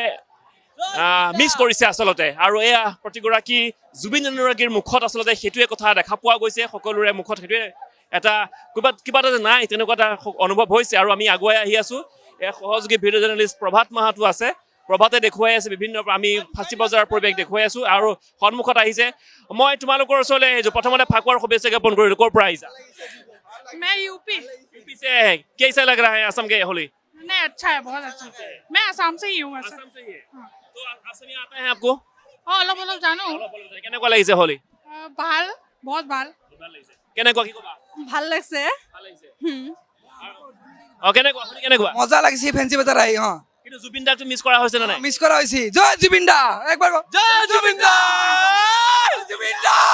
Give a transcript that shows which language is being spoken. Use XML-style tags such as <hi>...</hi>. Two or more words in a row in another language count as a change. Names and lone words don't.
<as>মিছ কৰিছে আচলতে আৰু এয়া প্ৰতিগৰাকী জুবিন অনুৰাগীৰ মুখত আচলতে সেইটোৱে কথা দেখা পোৱা গৈছে সকলোৰে মুখত সেইটোৱে এটা কিবা এটা নাই তেনেকুৱা এটা অনুভৱ হৈছে আৰু আমি আগুৱাই আহি আছোঁ এয়া সহযোগী</as> <en>video journalist</en> <as>প্ৰভাত মাহাতো আছে প্ৰভাতে দেখুৱাই আছে বিভিন্ন আমি ফাঁচী বজাৰৰ পৰিৱেশ দেখুৱাই আছোঁ আৰু সন্মুখত আহিছে মই তোমালোকৰ ওচৰলৈ আহিছোঁ প্ৰথমতে ফাকুৱাৰ শুভেচ্ছা জ্ঞাপন কৰিলোঁ ক'ৰ পৰা আহিছা</as> <hi>मैं यूपी से है कैसा लग रहा है असम के होली नहीं अच्छा है बहुत अच्छा है मैं आसाम से ही हूँ वैसे असम से ही है तो असम आता है आपको</hi> <as>অলপ অলপ জানো কেনেকুৱা লাগিছে হোলী ভাল বহুত ভাল কেনেকুৱা কি ক'বা ভাল লাগছে ভাল লাগিছে কেনেকুৱা হোলী কেনেকুৱা মজা লাগিছে ফেন্সি বজাৰ আহি কিন্তু জুবিন দাকটো মিছ কৰা হৈছে নে নাই মিছ কৰা হৈছে জয় জুবিন দা একবাৰ জয় জুবিন দা জুবিন দা</as>